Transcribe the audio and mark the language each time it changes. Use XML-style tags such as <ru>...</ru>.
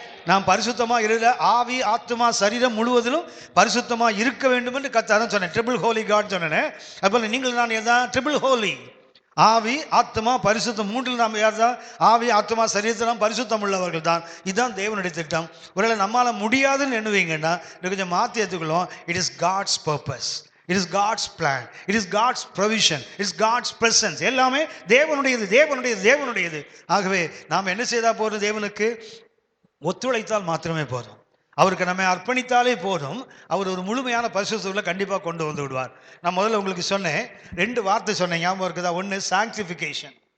<ta>நாம் பரிசுத்தமா இருந்த ஆவி ஆத்மா சரீரம் முழுவதிலும் பரிசுத்தமா இருக்க வேண்டும் என்று கர்த்தர் சொன்னேன். ட்ரிபிள் ஹோலி காட் சொன்னேன். அதுபோல நீங்கள் நான் எதான் ட்ரிபிள் ஹோலி, ஆவி ஆத்மா பரிசுத்தம், மூன்றில் நாம் யார் தான்? ஆவி ஆத்மா சரீரத்தில் நாம் பரிசுத்தம் உள்ளவர்கள் தான். இதுதான் தேவனுடைய திட்டம். ஒருவேளை நம்மளால முடியாதுன்னு எண்ணுவீங்கன்னா கொஞ்சம் மாற்றி எடுத்துக்கலாம்.</ta> <en>It is God's purpose, it is God's plan, it is God's provision, it is God's presence.</en> <ta>எல்லாமே தேவனுடையது, தேவனுடையது, தேவனுடையது. ஆகவே நாம் என்ன செய்தா போதும்? தேவனுக்கு ஒத்துழைத்தால் மாத்திரமே போதும். அவருக்கு நம்ம அர்ப்பணித்தாலே போதும். அவர் ஒரு முழுமையான பரிசுத்தத்தை கண்டிப்பாக கொண்டு வந்து விடுவார். நான் முதல்ல உங்களுக்கு சொன்னேன், 2 வார்த்தை சொன்னேன், ஞாபகம் இருக்குதா? ஒன்று சாங்க்டிஃபிகேஷன்.</ta>